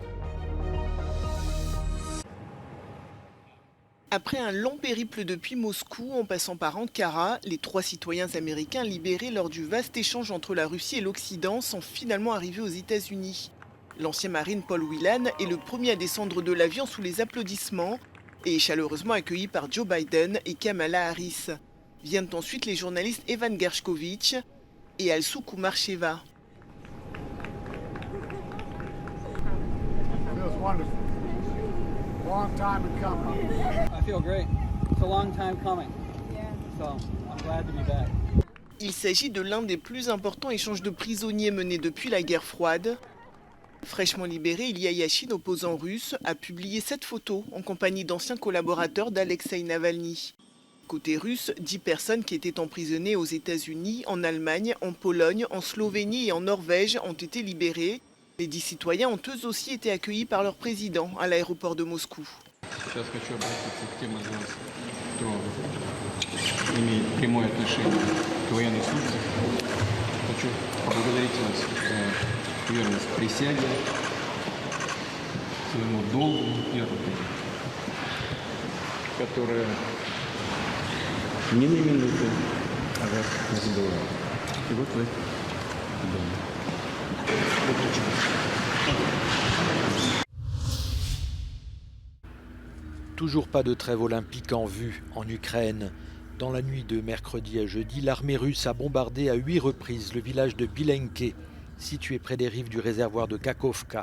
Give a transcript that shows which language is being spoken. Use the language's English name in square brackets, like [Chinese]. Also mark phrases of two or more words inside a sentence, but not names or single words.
[French] Après un long périple depuis Moscou en passant par Ankara, les 3 citoyens américains libérés lors du vaste échange entre la Russie et l'Occident sont finalement arrivés aux États-Unis. L'ancien marine Paul Whelan est le premier à descendre de l'avion sous les applaudissements et est chaleureusement accueilli par Joe Biden et Kamala Harris. Viennent ensuite les journalistes Evan Gershkovich et Alsou Kumarcheva. [English] Long time in coming. I feel great. It's a long time coming. So I'm glad to be back. [French] Il s'agit de l'un des plus importants échanges de prisonniers menés depuis la guerre froide. Fraîchement libéré, Ilya Yashin, opposant russe, a publié cette photo en compagnie d'anciens collaborateurs d'Alexeï Navalny. Côté russe, 10 personnes qui étaient emprisonnées aux États-Unis, en Allemagne, en Pologne, en Slovénie et en Norvège ont été libérées. Les 10 citoyens ont eux aussi été accueillis par leur président à l'aéroport de Moscou. [Russian] Сейчас хочу обратиться к тем из вас, кто имеет прямое отношение к военной службе. Хочу поблагодарить вас за верность присяге, своему долгу и работе, которая ни на минуту о вас не забывала. И вот вы дома. [French] Toujours pas de trêve olympique en vue en Ukraine. Dans la nuit de mercredi à jeudi, l'armée russe a bombardé à 8 reprises le village de Bilenke, situé près des rives du réservoir de Kakhovka.